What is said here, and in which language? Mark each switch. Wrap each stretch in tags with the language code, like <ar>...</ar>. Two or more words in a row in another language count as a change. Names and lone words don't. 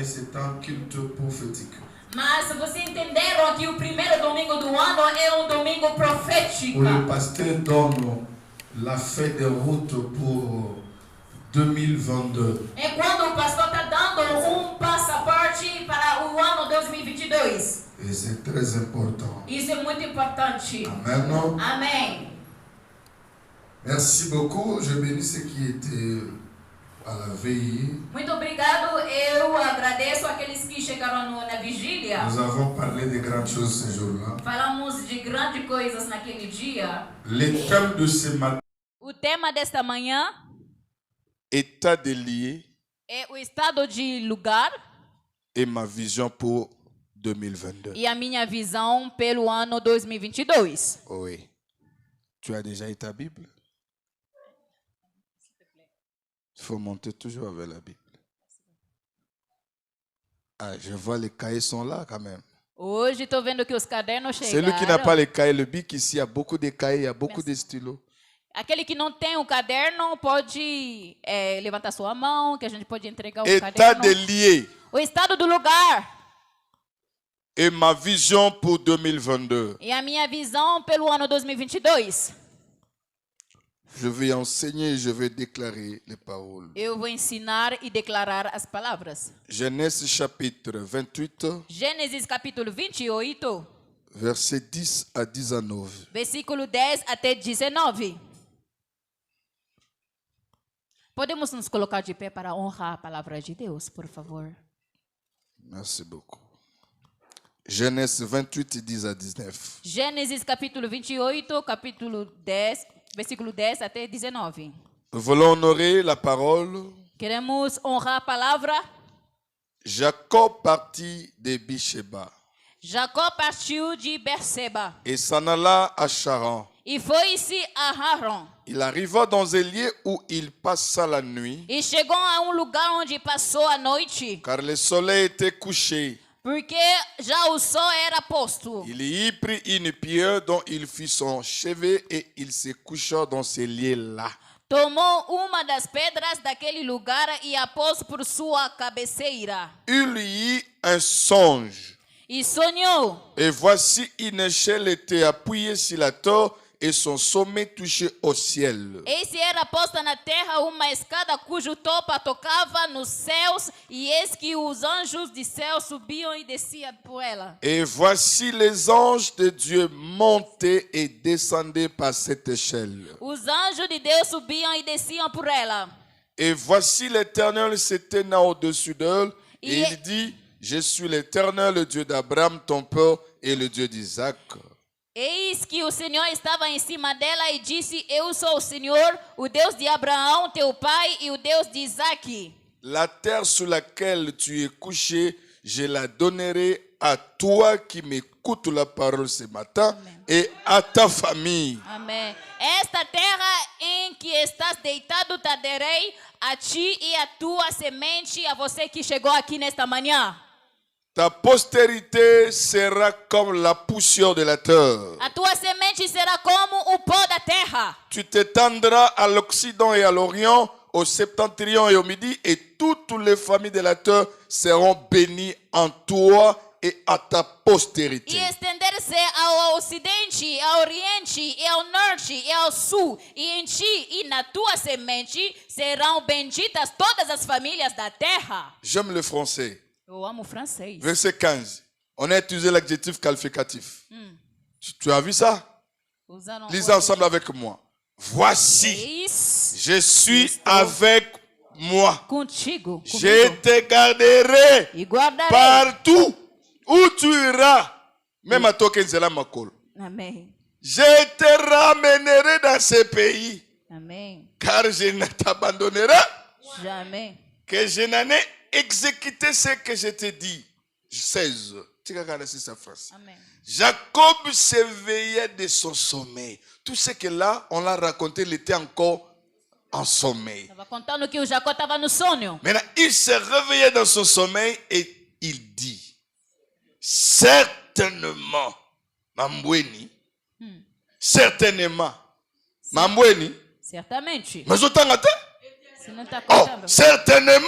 <fr>c'est un culte prophétique.</fr> <pt>Mas vocês entenderam que o primeiro domingo do ano é domingo profético.</pt> <fr>Où le pasteur donne la feuille de route pour 2022.</fr> <pt>É quando o pastor está dando passaporte para o ano 2022.</pt> <fr>Et c'est très important.</fr> <pt>Isso é muito importante.</pt> <fr>Amen.</fr> <pt>Amém.</pt> <fr>Merci beaucoup. Je bénis ceux qui étaient à la veille.</fr> <pt>Muito obrigado. Eu agradeço aqueles que chegaram na vigília.</pt> <fr>Nous avons parlé de grandes choses ce jour-là.</fr> <pt>Falamos de grandes coisas naquele dia.</pt> <fr>Le thème de ce matin,</fr> <pt>O tema desta manhã</pt> <fr>état des lieux</fr> <pt>é o estado de lugar</pt> <fr>et ma vision pour 2022.</fr> <pt>e a minha visão pelo ano 2022.</pt> <fr>Oui. Tu as déjà eu ta Bible? Il faut monter toujours avec la Bible. Ah, je vois les cahiers sont là quand même.</fr> <pt>Hoje estou vendo que os cadernos chegaram.</pt> <fr>Celui qui n'a pas les cahiers, le bic ici, il y a beaucoup de cahiers, il y a beaucoup de stylos.</fr> <pt>Aquele que não tem o caderno pode levantar sua mão, que a gente pode entregar o</pt> <fr>État</fr> <pt>caderno.</pt> <fr>des lieux</fr> <pt>O estado do lugar</pt> <fr>et ma vision pour 2022.</fr> <pt>e a minha visão pelo ano 2022.</pt> <fr>Je vais enseigner, je vais déclarer les paroles.</fr> <pt>Eu vou ensinar e declarar as palavras.</pt> <fr>Genèse chapitre 28,</fr> <pt>Gênesis capítulo 28,</pt> <fr>versets 10 à 19.</fr> <pt>versículo 10 até 19. Podemos nos colocar de pé para honrar a palavra de Deus, por favor.</pt> <fr>Merci beaucoup. Genèse 28, 10 à 19.</fr> <pt>Gênesis capítulo 28, capítulo 10, versículo 10 até 19.</pt> <fr>Nous voulons honorer la parole.</fr> <pt>Queremos honrar a palavra.</pt> <fr>Jacob partit de Beersheba</fr> <pt>Jacó partiu de Berseba</pt> <fr>et s'en alla à Charan.</fr> <pt>e foi-se a Haran.</pt> <fr>Il arriva dans un lieu où il passa la nuit,</fr> <pt>E chegou a lugar onde passou a noite,</pt> <fr>car le soleil était couché.</fr> <pt>porque já o sol era posto.</pt> <fr>Il y prit une pierre dont il fit son chevet et il se coucha dans ce lieu-là.</fr> <pt>Tomou uma das pedras daquele lugar e a pôs por sua cabeceira.</pt> <fr>Il y eut un songe.</fr> <pt>E sonhou.</pt> <fr>Et voici une échelle était appuyée sur la terre et son sommet touchait au ciel.</fr> <pt>Eis era posta na terra uma escada cujo topo tocava nos céus, e eis que os anjos de céu subiam e desciam por ela.</pt> <fr>Et voici les anges de Dieu montaient et descendaient par cette échelle.</fr> <pt>Os anjos de Deus subiam e desciam por ela.</pt> <fr>Et voici l'Éternel se tenant au-dessus d'elle, et Et- il dit, je suis l'Éternel, le Dieu d'Abraham, ton père, et le Dieu d'Isaac.</fr> <pt>Eis que o Senhor estava em cima dela e disse: Eu sou o Senhor, o Deus de Abraão, teu pai, e o Deus de Isaque.</pt> <fr>La terre sur laquelle tu es couché, je la donnerai à toi qui m'écoutes la parole ce matin, et à ta famille.</fr> <pt>Amém. Esta terra em que estás deitado te darei a ti e a tua semente, a você que chegou aqui nesta manhã.</pt> <fr>Ta postérité sera comme la poussière de la terre.</fr> <pt>A tua semente será como o pó da terra.</pt> <fr>Tu t'étendras à l'Occident et à l'Orient, au septentrion et au midi, et toutes les familles de la terre seront bénies en toi et à ta postérité.</fr> <pt>E estender-se ao ocidente, ao oriente, e ao norte, e ao sul. E em ti e na tua semente serão benditas todas as famílias da terra.</pt> <fr>J'aime le français.</fr> <pt>Eu amo francês.</pt> <fr>Verset 15. On a utilisé l'adjectif qualificatif. Tu as vu ça?</fr> <pt>Usaram</pt> <fr>Lisez ensemble avec moi. Voici,</fr> <pt>Eis</pt> <fr>je suis avec moi.</fr> <pt>contigo,</pt> <fr>Je</fr> <pt>comigo,</pt> <fr>te garderai</fr> <pt>e guardarei.</pt> <fr>partout où tu iras. Même à toi, Kenzela Makol.</fr> <pt>Amém.</pt> <fr>Je te ramènerai dans ce pays,</fr> <pt>Amém.</pt> <fr>car je ne t'abandonnerai Jamais. que je n'en ai exécuté ce que je te dis. 16. Tu regardes ici sa phrase. Amém. Jacob s'éveillait de son sommeil. Tout ce que là, on l'a raconté, il était encore en sommeil.</fr> <pt>Estava contando que o Jacó estava no sonho.</pt> <fr>Maintenant, il se réveillait dans son sommeil et il dit, certainement, Mambweni, certainement, Mambweni,</fr> <pt>Certamente.</pt> <fr>mais autant</fr> <pt>Você não está oh,</pt>